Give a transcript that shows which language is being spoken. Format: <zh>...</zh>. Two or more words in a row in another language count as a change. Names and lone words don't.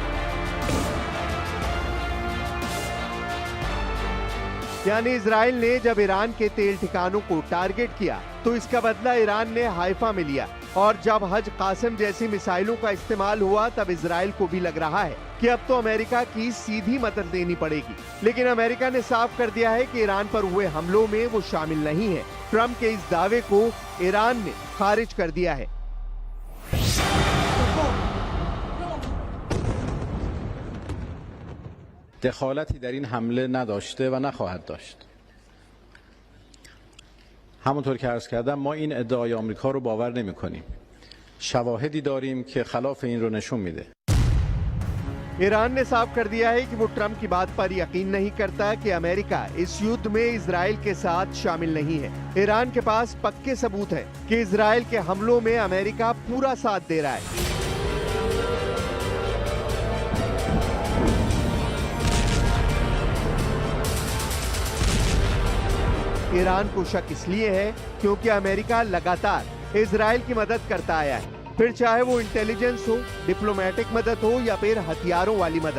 <hi>यानी इजराइल ने जब ईरान के तेल ठिकानों को टारगेट किया तो इसका बदला ईरान ने हाइफा में लिया, और जब हज कासिम जैसी मिसाइलों का इस्तेमाल हुआ तब इजराइल को भी लग रहा है कि अब तो अमेरिका की सीधी मदद देनी पड़ेगी। लेकिन अमेरिका ने साफ कर दिया है कि ईरान पर हुए हमलों में वो शामिल नहीं है। ट्रंप के इस दावे को ईरान ने खारिज कर दिया है।</hi> <fa>دخالتی در این حمله نداشته و نخواهد داشت. همونطور که عرض کردم ما این ادعای آمریکا رو باور نمی کنیم. شواهدی داریم که خلاف این رو نشون میده.</fa> <hi>ईरान ने साफ कर दिया है कि वो ट्रंप की बात पर यकीन नहीं करता कि अमेरिका इस युद्ध में इजराइल के साथ शामिल नहीं है। ईरान के पास पक्के सबूत है कि इजराइल के हमलों में अमेरिका पूरा साथ दे रहा है। ईरान को शक इसलिए है क्योंकि अमेरिका लगातार इजराइल की मदद करता आया है, फिर चाहे वो इंटेलिजेंस हो, डिप्लोमेटिक मदद हो या फिर हथियारों वाली मदद।</hi>